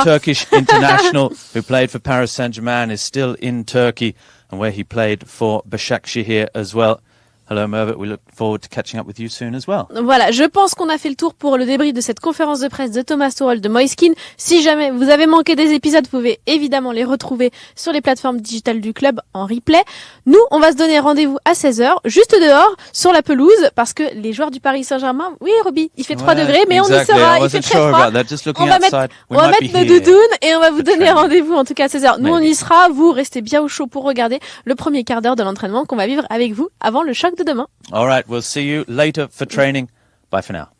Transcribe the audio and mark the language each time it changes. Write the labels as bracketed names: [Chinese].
[English] Our Turkish international who played for Paris Saint-Germain is still in Turkey and where he played for Başakşehir as well. Hello Mervert, we look forward to catching up with you soon as well. [French] Voilà, je pense qu'on a fait le tour pour le débrief de cette conférence de presse de Thomas Tuchel de Moiskin. Si jamais vous avez manqué des épisodes, vous pouvez évidemment les retrouver sur les plateformes digitales du club en replay. Nous, on va se donner rendez-vous à 16h, juste dehors, sur la pelouse, parce que les joueurs du Paris Saint-Germain, oui Roby, il fait 3 degrés, mais on y sera, il fait très froid. On va mettre nos doudounes et on va vous donner rendez-vous en tout cas à 16h. Nous, on y sera, vous restez bien au chaud pour regarder le premier quart d'heure de l'entraînement qu'on va vivre avec vous avant le choc de demain. [English] All right, we'll see you later for training. Bye for now.